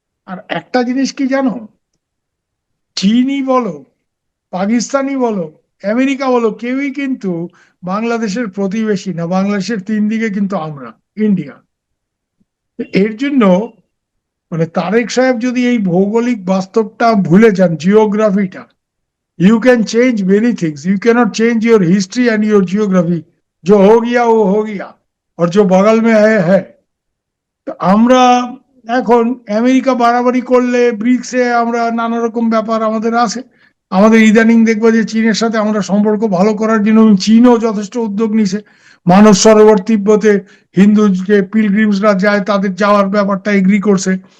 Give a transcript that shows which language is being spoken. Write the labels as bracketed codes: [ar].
[bn] আর একটা জিনিস কি জানো, চীনই বলো, পাকিস্তানি বলো, আমেরিকা বলো, কেউই কিন্তু বাংলাদেশের প্রতিবেশী না। বাংলাদেশের 3 দিকে কিন্তু আমরা, ইন্ডিয়া। এর জন্য মানে তারেক সাহেব যদি এই ভৌগোলিক বাস্তবটা ভুলে যান, জিওগ্রাফিটা, [en] You can change many things, you cannot change your history and your geography. [hi] जो हो गया वो हो गया, और जो बगल में है। [bn] তো আমরা এখন আমেরিকা বাড়াবাড়ি করলে ব্রিক্সে আমরা নানা রকম ব্যাপার আমাদের আছে। আমাদের ইদানিং দেখবো যে চীনের সাথে আমরা সম্পর্ক ভালো করার জন্য চীনও যথেষ্ট উদ্যোগ নিছে। মানস সরোবর তিব্বতে হিন্দু যে পিলগ্রিমসরা যায়, তাদের যাওয়ার ব্যাপারটা এগ্রি করছে।